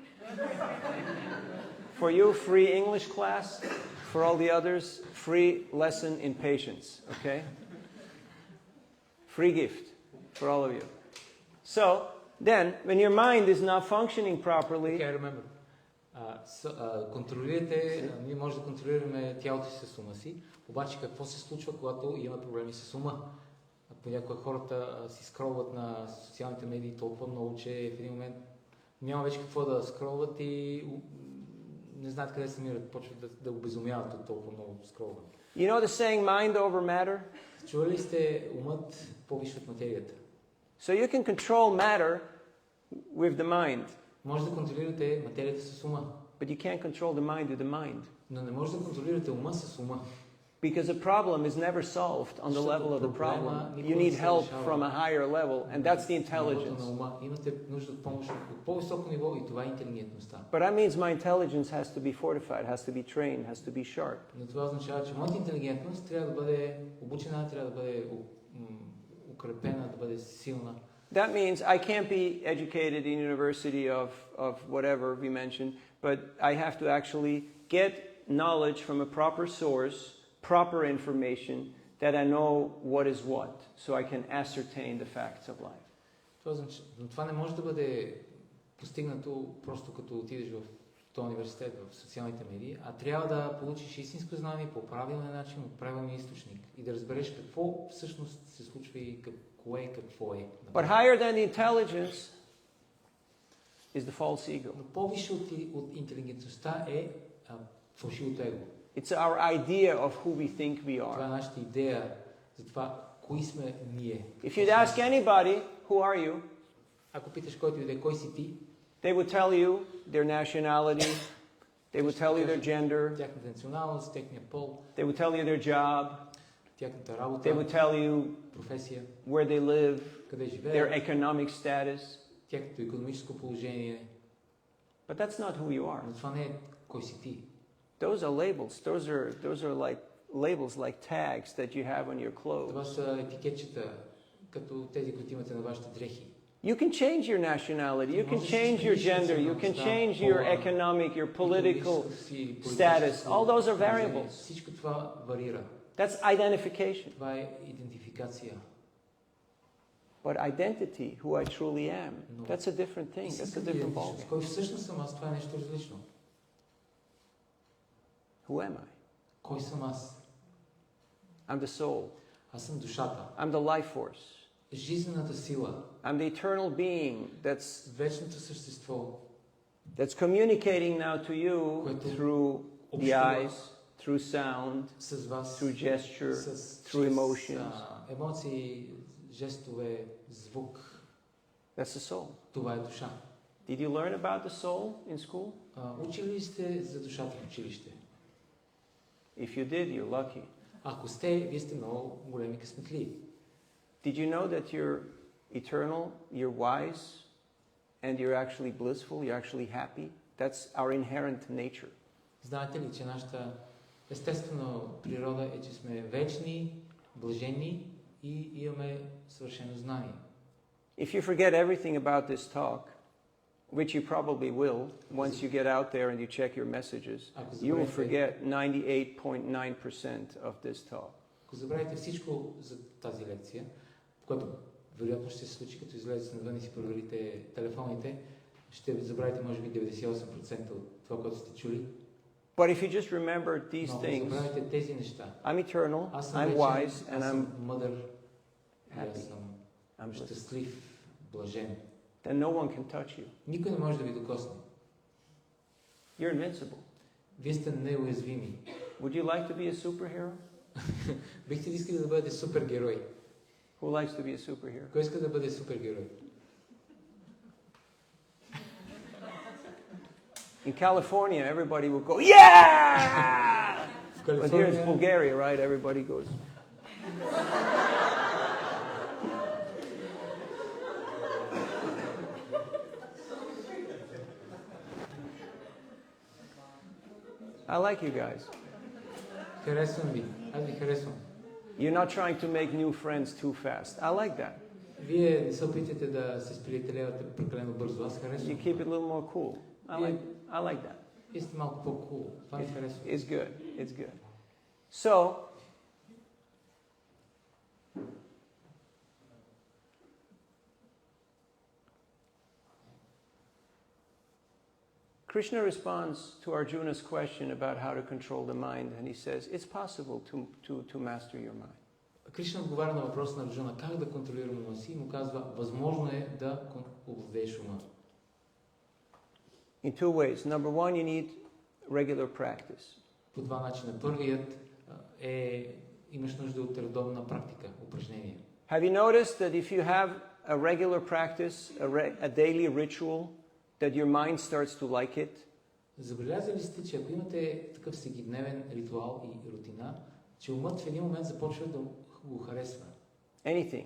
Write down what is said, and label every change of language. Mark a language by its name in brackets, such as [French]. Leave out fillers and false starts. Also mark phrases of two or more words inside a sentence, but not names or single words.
[English] For you, free English class. For all the others, free lesson in patience, okay? Free gift for all of you. So, then, when your mind is not functioning properly... Okay, I remember. [Bulgarian] Ние може да контролираме тялото си с ума си, обаче какво се случва, когато има проблеми с ума? Понякога хората си скролват на социалните медии толкова много, че в един момент няма вече какво да скролват и не знаят къде се намират, почват да обезумяват от толкова много скролване. [English] You know the saying mind over matter? [Bulgarian] Чували ли сте умът по-висш от материята? [English] So you can control matter with the mind. [Bulgarian] Може да контролирате материята с ума. [English] But you can't control the mind with the mind. [Bulgarian] Но не може да контролирате ума с ума. [English] Because a problem is never solved on the level of the problem. You need help from a higher level, and that's the intelligence. [Bulgarian] Имате нужда от помощ от по-високо ниво и това е интелигентността. [English] But that means my intelligence has to be fortified, has to be trained, has to be sharp. [Bulgarian] Но това означава, че моята интелигентност трябва да бъде обучена, трябва да бъде укрепена, да бъде силна. [English] That means I can't be educated in university of whatever we mentioned, but I have to actually get knowledge from a proper source, proper information, that I know what is what, so I can ascertain the facts of life. [Bulgarian] Това не може да бъде постигнато просто като отидеш в този университет, в социалните медии, а трябва да получиш истинско знание по правилен начин, от правилния източник и да разбереш какво всъщност се случва и кое е какво е. [English] But higher than the intelligence is the false ego. [Bulgarian] Но по-висше от интелигентността е фалшивото его. [English] It's our idea of who we think we [Bulgarian] Това е [English] are. [Bulgarian] нашата идея за това, кои сме ние. [English] If you'd ask anybody, who are you? [Bulgarian] Ако питаш който иде, кой си ти, [English] They would tell you their nationality, they would tell you their gender, [Bulgarian] тяхната националност, техния пол, [English] they would tell you their job, [Bulgarian] тяхната [English] they [Bulgarian] работа, [English] would tell you [Bulgarian] професия, [English] where they live, [Bulgarian] къде [English] their [Bulgarian] живеят, [English] economic status. [Bulgarian] тяхното икономическо положение. [English] But that's not who you are. [Bulgarian] Но това не е кой си ти. [English] Those are labels. Those are like labels, like tags that you have on your [Bulgarian] Това [English] clothes. [Bulgarian] са етикетчета, като тези, които имате на вашите дрехи. [English] You can change your nationality, you can change your gender, you can change your economic, your political status. All those are variables. [Bulgarian] Всичко това варира. [English] That's identification. [Bulgarian] Това е идентификация. [English] But identity, who I truly am, that's a different thing. That's a different ballgame. [Bulgarian] Кой всъщност съм аз, това е нещо различно. [English] Who am I? [Bulgarian] Кой съм аз? [English] I'm the soul. [Bulgarian] Аз съм душата. [English] I'm the life force. [Bulgarian] Жизнената сила. [English] I'm the eternal being that's [Bulgarian] Вечното същество. [English] That's communicating now to you through the eyes, through sound, [Bulgarian] с вас, [English] through gesture, through emotions. [Bulgarian] Емоции, жестове, звук. [English] That's the soul. [Bulgarian] Това е душа. [English] Did you learn about the soul in school? [Bulgarian] Учили ли сте за душата в училище? [English] If you did, you're lucky. [Bulgarian] Ако сте, вие сте много големи късметли. [English] Did you know that you're eternal, you're wise, and you're actually blissful, you're actually happy? That's our inherent nature. [Bulgarian] Знаете ли, че нашата естествена природа е, че сме вечни, блажени и имаме съвършено знание. [English] If you forget everything about this talk, which you probably will once you get out there and you check your messages, you will forget 98.9% of this talk. [Bulgarian] Ако забравите всичко за тази лекция, което вероятно ще се случи, като излезете навън и си проверите телефоните, ще забравите може би 98% от това, което сте чули. [English] But if you just remember these [Bulgarian] Но [English] things, [Bulgarian] забравите тези неща. [English] I'm eternal, [Bulgarian] Аз съм [English] I'm [Bulgarian] вечен, [English] wise, [Bulgarian] аз [English] and I'm [Bulgarian] съм мъдър, [English] happy. [Bulgarian] аз съм [English] I'm blessed. [Bulgarian] щастлив, блажен. [English] Then no one can touch you. [Bulgarian] Никой не може да ви докосне. [English] You're invincible. [Bulgarian] Вие сте неуязвими. [English] Would you like to be a superhero? [Bulgarian] Бихте ли искали да бъдете супергерой? [English] Who likes to be a superhero? [Bulgarian] Кой иска да бъде супергерой? [English] In California, everybody will go, yeah! [Bulgarian] В [English] But here in [Bulgarian] Калифорния, [English] Bulgaria, right, everybody goes, I like you guys. [Bulgarian] харесвам ви. Аз ви харесвам. [English] You're not trying to make new friends too fast. I like that. [Bulgarian] Вие не се опитате да се сприятелявате прекалено бързо. Аз [English] You [Bulgarian] харесвам. [English] keep it a little more cool. I like that. [Bulgarian] Вие сте малко по-кул. Това ми харесва. [English] It's good. It's good. So, Krishna responds to Arjuna's question about how to control the mind, and he says, it's possible to master your mind. [Bulgarian] Кришна отговаря на въпроса на Арджуна как да контролираме ума си и му казва, възможно е да овладееш ума. [English] In two ways. Number one, you need regular practice. [Bulgarian] По два начина. Първият е имаш нужда от редовна практика, упражнение. [English] Have you noticed that if you have a regular practice, a daily ritual, that your mind starts to like it? [Bulgarian] Забелязали сте, че ако имате такъв всекидневен ритуал и рутина, че умът в един момент започва да го харесва. [English] Anything.